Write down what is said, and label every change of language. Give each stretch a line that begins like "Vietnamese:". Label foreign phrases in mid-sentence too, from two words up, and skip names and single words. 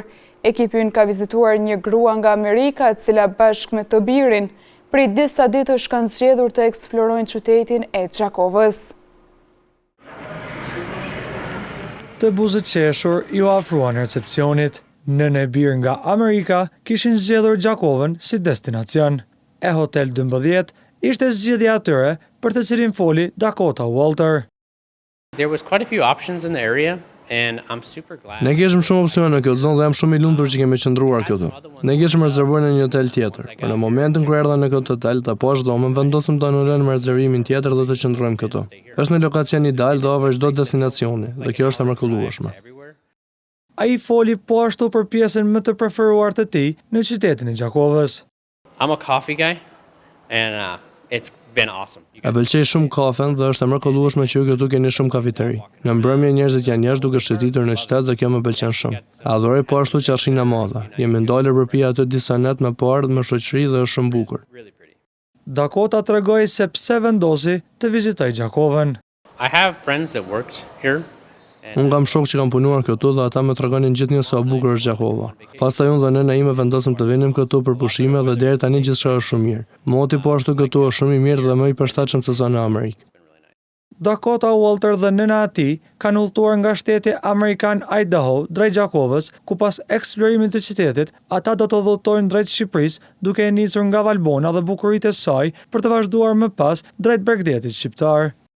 Albanian: Ekipi ynë ka vizituar një grua nga Amerika, e cila bashkë me të birin, prej disa ditësh kanë zgjedhur të eksplorojnë qytetin e Gjakovës. Të buzët qeshur ju afruan recepcionit. Nënë e birë nga Amerika kishin zgjedhur Gjakovën si destinacion. E Hotel 12 ishte zgjedhja atyre për të cilin foli Dakota Walter.
English: There was quite a few options in the area.
Albanian: Ne kishim shumë opsione në këtë zonë dhe jam shumë i lumtur që kemi qëndruar këtu. Ne kishim rezervuar në një hotel tjetër, por në momentin kur erdha në këtë hotel të poshtë dhomën, vendosëm të anulojmë rezervimin tjetër dhe të qëndrojmë këtu. Është në lokacion ideal dhe afër çdo destinacioni, dhe kjo është e mrekullueshme. Ai foli po ashtu për pjesën më të preferuar të tij në qytetin e Gjakovës.
English: I'm a coffee guy and it's been awesome.
Albanian: E pëlqej shumë kafen dhe është e mrekullueshme që këtu keni shumë kafeteri. Në mbrëmje njerëzit janë jashtë duke shëtitur në qytet dhe kjo më pëlqen shumë. Adhuroj po ashtu qashin e madhe. Jemi ndalur përpi aty disa net me parë me shoqëri dhe është shumë bukur. Dakota tregoi se pse vendosi të vizitoj Gjakovën.
English: I have friends that worked here.
Albanian: Unë kam shok që kam punuar këtu dhe ata më tregonin gjithnjë sa bukur është Gjakova. Pastaj unë dhe nëna ime vendosëm të vinim këtu për pushime dhe deri tani gjithçka është shumë mirë. Moti po ashtu këtu është shumë i mirë dhe më i përshtatshëm se zona e Amerikë. Dakota Walter dhe nëna e tij kanë udhëtuar nga shteti amerikan Idaho drejt Gjakovës, ku pas eksplorimit të qytetit, ata do të udhëtojnë drejt Shqipërisë, duke e nisur nga Valbona dhe bukuritë e saj për të vazhduar më pas drejt Bregdetit shqiptar.